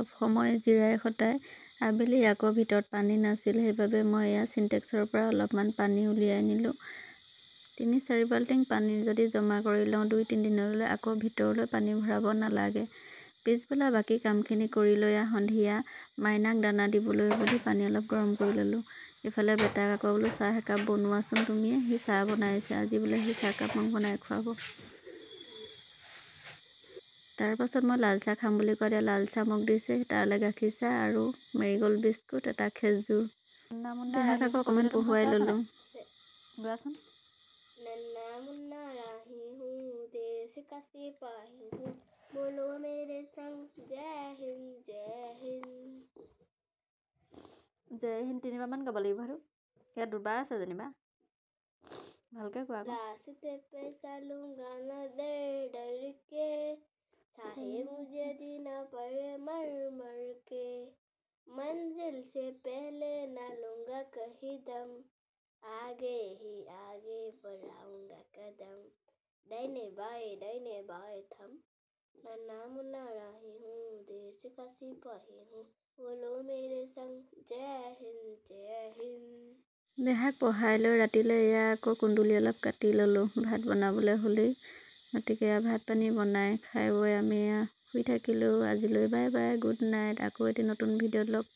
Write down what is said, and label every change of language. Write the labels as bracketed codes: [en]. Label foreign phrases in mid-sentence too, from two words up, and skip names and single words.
[as] সময় জিৰাই খটাই আবেলি আকৌ ভিতৰত পানী নাছিল সেইবাবে মই এয়া চিণ্টেক্সৰ পৰা অলপমান পানী উলিয়াই নিলোঁ ৩-৪ বাল্টিং পানী যদি জমা কৰি লওঁ 2-3 দিনলৈ আকৌ ভিতৰলৈ পানী ভৰাব নালাগে পিছবেলা বাকী কামখিনি কৰি লৈ সন্ধিয়া মাইনাক দানা দিবলৈ বুলি পানী অলপ গৰম কৰি ল'লোঁ ইফালে বেটাক আকৌ বোলো চাহ একাপ বনোৱাচোন তুমিয়ে সি চাহ বনাইছে আজি বোলে সি চাহকাপ মোক বনাই খুৱাব তাৰপাছত মই লাল চাহ খাম বুলি কওঁতে লাল চাহ মোক দিছে তাৰলৈ গাখীৰ চাহ আৰু মেৰিগ'ল্ড বিস্কুট এটা খেজুৰ দেহাক আকৌ অকণমান পঢ়ুৱাই ল'লোঁ গোৱাচোন [hi] नन्ना मुन्ना राही हूँ देश का सिपाही हूँ बोलो मेरे संग जय हिंद जय हिंद [as] 3বাৰমান গাব লাগিব আৰু ইয়াত 2বাৰ আছে যেনিবা ভালকৈ কোৱা [hi] रास्ते पे चलूंगा न डर डर के चाहे मुझे जीना पड़े मर मर के मंजिल से पहले न लूंगा कहीं दम आगे ही आगे बढ़ाऊंगा कदम दाहिने बाएं थम नन्ना मुन्ना राही हूँ देश का सिपाही हूँ बोलो मेरे संग जय हिंद [as] দেহাক পঢ়াই লৈ ৰাতিলৈ এয়া আকৌ কুন্দুলি অলপ কাটি ল'লোঁ ভাত বনাবলৈ হ'লেই গতিকে ভাত পানী বনাই খাই বৈ আমি শুই থাকিলোঁ আজিলৈ [en] bye bye good night [as] আকৌ এটি নতুন ভিডিঅ'ত লগ